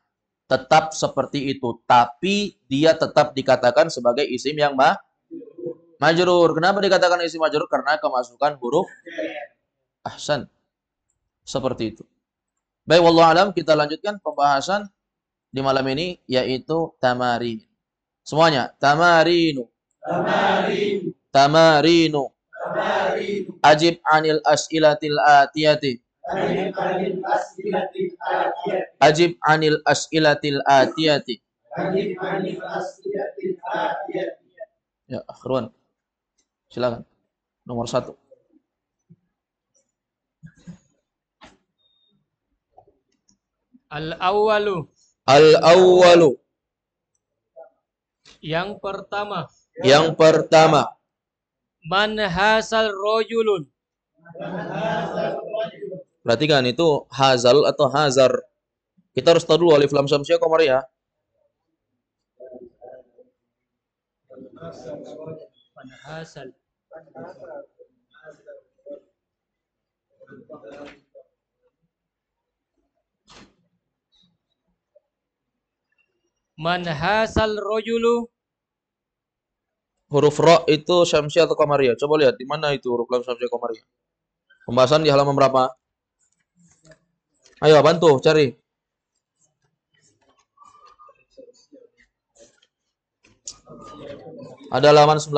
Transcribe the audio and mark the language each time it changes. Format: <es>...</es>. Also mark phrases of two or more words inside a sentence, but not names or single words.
<id>Tetap seperti itu, tapi dia tetap dikatakan sebagai isim yang majrur. Kenapa dikatakan isim majrur? Karena kemasukan huruf ahsan. Seperti itu. Baik,</id> <ar>والله أعلم,</ar> <id>kita lanjutkan pembahasan di malam ini yaitu tamarin. Semuanya, tamarinu.</id> <ar>تمارين. Tamarinu. تمارين. أجب عن الأسئلة الآتية. أجب عن الأسئلة الآتية. أجب عن الأسئلة الآتية. أجب عن الأسئلة الآتية.</ar> <id>Ya, Akhirwan. Silakan. Nomor 1.</id> <ar>Al-awwalu, Al-awwalu.</ar> <id>yang pertama, Yang pertama.</id> <ar>من هذا الرجلُ,</ar> <id>Perhatikan itu hazal atau hazar. Kita harus tahu dulu alif lam syamsiah qamariyah.</id> <ar>من هذا، من هذا الرجلُ,</ar> <id>Huruf ra itu syamsiah atau qamariyah? Coba lihat di mana itu huruf lam syamsiah qamariyah. Pembahasan di halaman berapa? Ayo bantu cari. Ada halaman 19.</id>